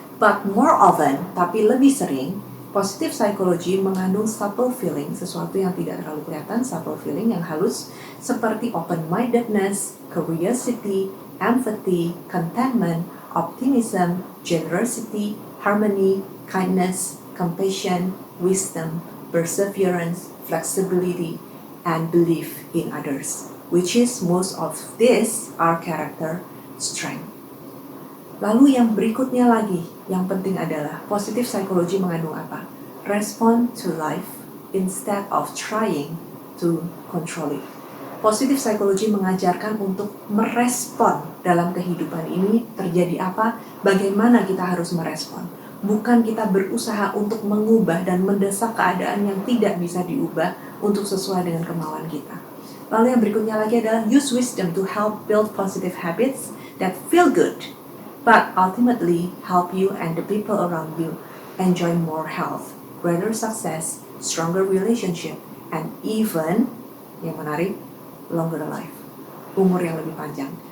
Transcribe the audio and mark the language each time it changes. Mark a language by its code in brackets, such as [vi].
[en] But more often, [id] tapi lebih sering, [en] positive psychology mengandung subtle feeling, [id] sesuatu yang tidak terlalu kelihatan, [en] subtle feeling [id] yang halus, seperti [en] open-mindedness, curiosity, empathy, contentment, optimism, generosity, harmony, kindness, compassion, wisdom, perseverance, flexibility, and belief in others, which is most of this are character strength. [id] Lalu yang berikutnya lagi, yang penting adalah positive psychology mengandung apa? [en] Respond to life instead of trying to control it. [id] Positive psychology mengajarkan untuk merespon dalam kehidupan ini terjadi apa, bagaimana kita harus merespon. Bukan kita berusaha untuk mengubah dan mendesak keadaan yang tidak bisa diubah untuk sesuai dengan kemauan kita. Lalu yang berikutnya lagi adalah [en] use wisdom to help build positive habits that feel good, but ultimately help you and the people around you enjoy more health, greater success, stronger relationship, and even, [id] yang menarik, [en] longer life, [id] umur yang lebih panjang.